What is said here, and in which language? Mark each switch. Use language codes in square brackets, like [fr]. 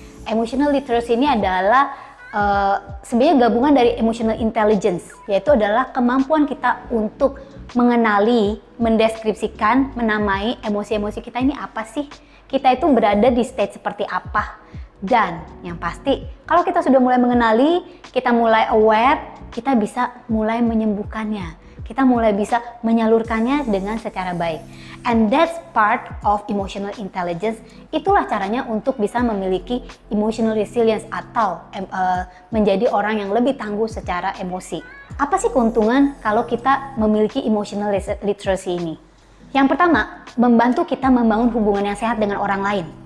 [id] Emotional literacy ini adalah sebenarnya gabungan dari emotional intelligence, yaitu adalah kemampuan kita untuk mengenali, mendeskripsikan, menamai emosi-emosi kita ini apa sih, kita itu berada di state seperti apa, dan yang pasti kalau kita sudah mulai mengenali, kita mulai aware, kita bisa mulai menyembuhkannya, kita mulai bisa menyalurkannya dengan secara baik. [en] And that's part of emotional intelligence. [id] Itulah caranya untuk bisa memiliki emotional resilience atau menjadi orang yang lebih tangguh secara emosi. Apa sih keuntungan kalau kita memiliki emotional literacy ini? Yang pertama, membantu kita membangun hubungan yang sehat dengan orang lain.